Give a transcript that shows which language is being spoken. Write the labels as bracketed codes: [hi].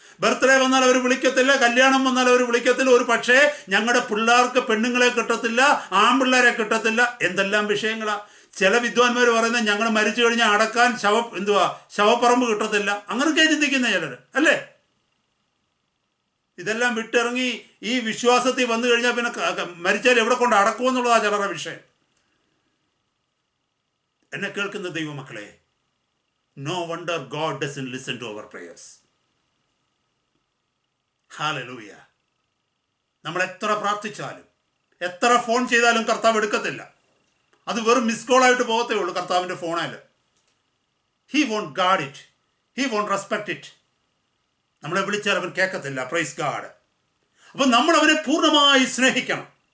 [ml] Birthday വന്നാൽ അവർ വിളിക്കത്തില്ല, കല്യാണം വന്നാൽ അവർ വിളിക്കത്തില്ല. ഒരു പക്ഷേ ഞങ്ങളുടെ പിള്ളേർക്ക് പെണ്ണുങ്ങളെ കിട്ടത്തില്ല, ആൺപിള്ളേരെ കിട്ടത്തില്ല. എന്തെല്ലാം വിഷയങ്ങളാ. ചില വിദ്വാൻമാർ പറയുന്നത് ഞങ്ങൾ മരിച്ചു കഴിഞ്ഞാൽ അടക്കാൻ ശവപ്പറമ്പ് കിട്ടത്തില്ല. അങ്ങനെയൊക്കെ ചിന്തിക്കുന്ന ചിലർ അല്ലേ. ഇതെല്ലാം വിട്ടിറങ്ങി ഈ വിശ്വാസത്തിൽ വന്നു കഴിഞ്ഞാൽ പിന്നെ മരിച്ചാൽ എവിടെ കൊണ്ട് അടക്കുമെന്നുള്ളതാണ് ചിലരുടെ വിഷയം. എന്നെ കേൾക്കുന്ന ദൈവമക്കളെ, [en] no wonder God doesn't listen to our prayers. Hallelujah. [ml] നമ്മൾ എത്ര പ്രാർത്ഥിച്ചാലും എത്ര ഫോൺ ചെയ്താലും കർത്താവ് എടുക്കത്തില്ല. അത് വെറും മിസ് കോൾ ആയിട്ട് പോകത്തേ ഉള്ളൂ കർത്താവിൻ്റെ ഫോണിൽ. [en] He won't guard it, he won't respect it. [ml] നമ്മളെ വിളിച്ചാൽ അവൻ കേൾക്കത്തില്ല. [en] Praise God. [ml] അപ്പം നമ്മൾ അവനെ പൂർണ്ണമായി സ്നേഹിക്കണം.